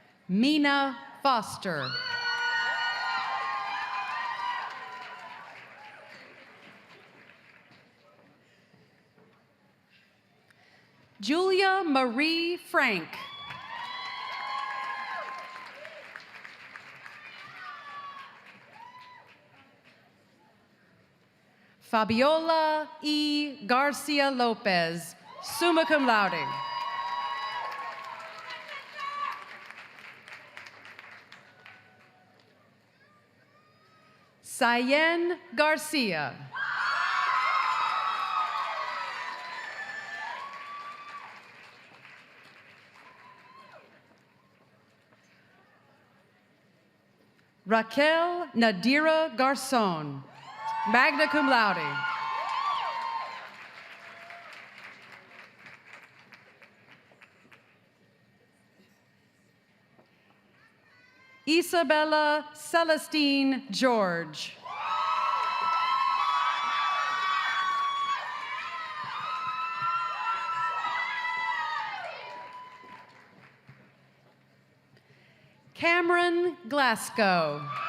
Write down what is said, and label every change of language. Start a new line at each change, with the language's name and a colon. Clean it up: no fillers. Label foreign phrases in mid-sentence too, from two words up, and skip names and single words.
English: Mina Foster. Julia Marie Frank. Fabiola E. Garcia Lopez,
Latin: summa cum laude.
English: Cyan Garcia. Raquel Nadira Garcon,
Latin: magna cum laude.
English: Isabella Celestine George. Cameron Glasgow.